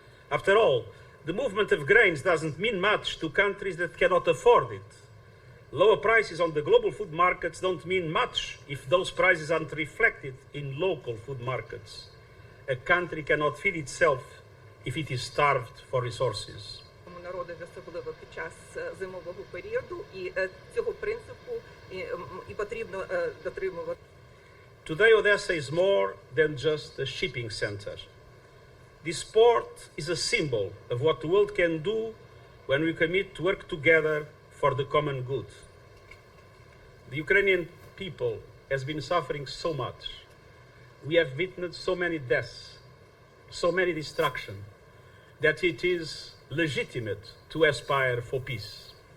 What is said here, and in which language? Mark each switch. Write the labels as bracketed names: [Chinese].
[English] After all, the movement of grains doesn't mean much to countries that cannot afford it. Lower prices on the global food markets don't mean much if those prices aren't reflected in local food markets. A country cannot feed itself if it is starved for resources. [Ukrainian] Народові, особливо під час зимового періоду, і цього принципу і потрібно дотримувати. [English] Today Odesa is more than just a shipping center. This port is a symbol of what the world can do when we commit to work together for the common good. The Ukrainian people has been suffering so much. We have witnessed so many deaths, so many destruction, that it is legitimate to aspire for peace.